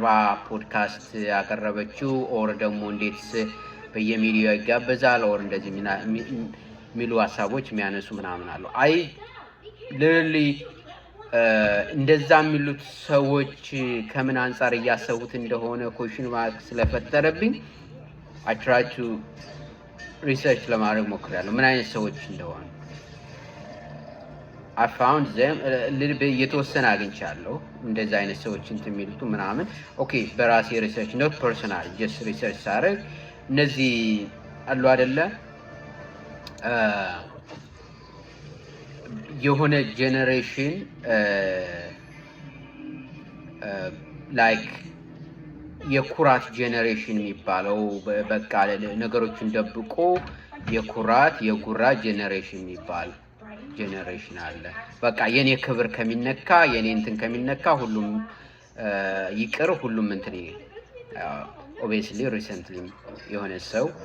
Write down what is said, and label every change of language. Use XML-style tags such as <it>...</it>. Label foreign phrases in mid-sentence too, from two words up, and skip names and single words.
<am>ፖድካስት ያቀረበችው ኦር ደግሞ እንዴት በየሚዲያው ይጋበዛል ኦር እንደዚህ የሚሉ ሀሳቦች የሚያነሱ ምናምን አሉ።</am> <en>I literally</en> <am>እንደዛ የሚሉት ሰዎች ከምን አንፃር እያሰቡት እንደሆነ</am> <en>question mark</en> <am>ስለፈጠረብኝ</am> <en>I try to research</en> <am>ለማድረግ ሞክራለሁ ምን አይነት ሰዎች እንደሆኑ።</am> <en>I found them</en> <am>የተወሰነ አግኝቻለሁ እንደዛ አይነት ሰዎች እንትን የሚሉት ምናምን። ኦኬ በራሴ ሪሰርች ነው</am> <en>personal just research</en> <am>ሳደርግ እነዚህ አሉ አይደለ የሆነ ጄኔሬሽን ላይክ የኩራት ጄኔሬሽን የሚባለው በቃ ነገሮችን ደብቆ የጉራ ጄኔሬሽን የሚባል ጄኔሬሽን አለ። በቃ የኔ ክብር ከሚነካ የኔ እንትን ከሚነካ ሁሉም ይቅር ሁሉም እንትን</am> <en>obviously recently</en> <am>የሆነ ሰው</am>